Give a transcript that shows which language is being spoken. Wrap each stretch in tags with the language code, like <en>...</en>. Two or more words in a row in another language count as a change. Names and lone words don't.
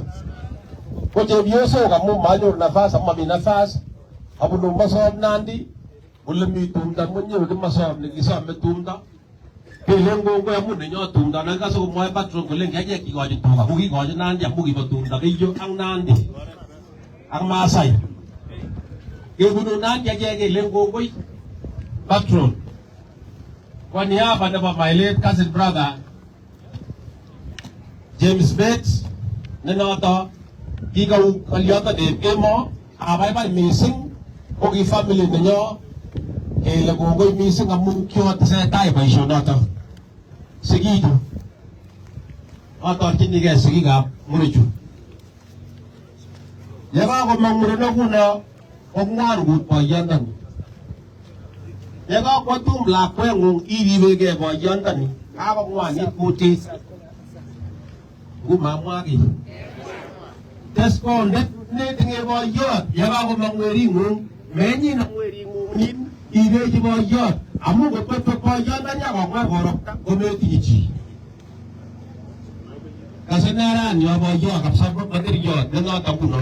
<kln>Ko chepyosok amu manyoru nafas amu mami nafas abunu Masop Nandi ole mi tumdo mwenyewe Kimasop nekisome tumdo. Kelen kongoi amu nenyo tumdo nekase komwoe patron kole ngechek kikochi tuga kokikochi Nandi amu kibo tumdo Keiyo ak Nandi ak Maasai. Kebunu Nandi achek kelen kongoi patron.</kln> <sw>Kwa niaba</sw> <kln>nebo</kln> <en>my late cousin brother</en> <kln>James Bates ne noto kikau kalyoto Dave Emo abaibai mising ko ki family nenyo kele kongoi mising amu kiotesetai boisionoto. Sigichu atorchinigei sigikab murechu. Yekakomong mureno kuno kong'wan kut boyondoni. Yekakwo tum lakweng'ung iribegei boyondoni kakong'wanit kutit. Ngumamwa kiy. Tes kondet netinye boyot yekakomong wering'ung menyin ang wering'ung ibechi boyot amu kotko boyondoni akong'war korokta kometinye chi. Kasenaran yo boyo kapsabot material nenoto kuno.</kln>